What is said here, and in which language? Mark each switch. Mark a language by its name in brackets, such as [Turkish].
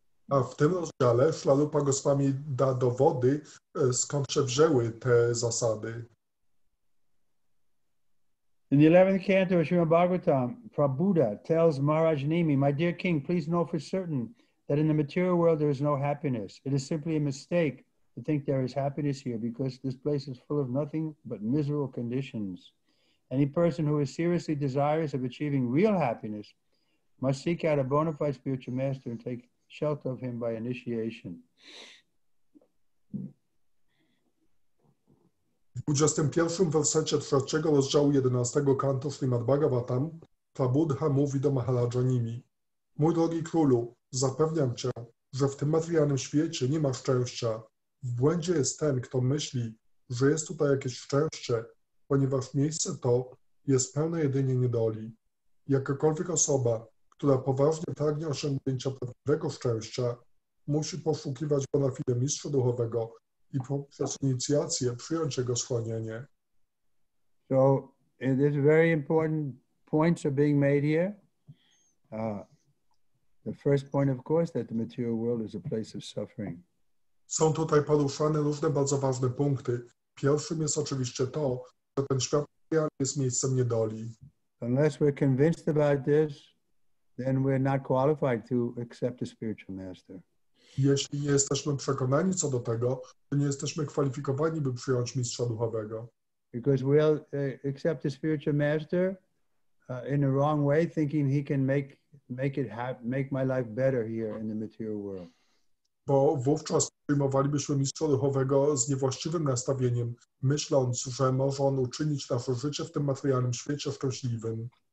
[Polish] A w tym rozdziale Śrila Rupa Goswami da dowody, skąd się wzięły te zasady. [English] In the 11th canto of Srimad-Bhagavatam, Prabhupada tells Maharaj Nimi, "My dear king, please know for certain that in the material world there is no happiness. It is simply a mistake to think there is happiness here because this place is full of nothing but miserable conditions. Any person who is seriously desirous of achieving real happiness must seek out a bona fide spiritual master and take shelter of him by initiation." [Polish] W 21 wersecie 3 rozdziału 11 kantu Srimad-Bhagavatam Prabhupada mówi do Maharaja Nimi: Mój drogi królu, zapewniam cię, że w tym materialnym świecie nie ma szczęścia. W błędzie jest ten, kto myśli, że jest tutaj jakieś szczęście, ponieważ miejsce to jest pełne jedynie niedoli. Jakakolwiek osoba, która poważnie pragnie osiągnięcia prawdziwego szczęścia, musi poszukiwać bona fide mistrza duchowego i poprzez inicjację przyjąć jego schronienie. [English] So there's very important points are being made here. The first point, of course, that the material world is a place of suffering. [Polish] Są tutaj poruszane różne bardzo ważne punkty. Pierwszym jest oczywiście to, że ten świat materialny jest miejscem niedoli. [English] Unless we're convinced about this, then we're not qualified to accept a spiritual master. [Polish] Jeśli nie jesteśmy przekonani co do tego, to nie jesteśmy kwalifikowani, by przyjąć mistrza duchowego. [English] Because we'll accept a spiritual master in the wrong way, thinking he can make my life better here in the material world. [Polish] Bo wówczas przyjmowalibyśmy mistrza duchowego z niewłaściwym nastawieniem, myśląc, że może on uczynić nasze życie w tym materialnym świecie szczęśliwym.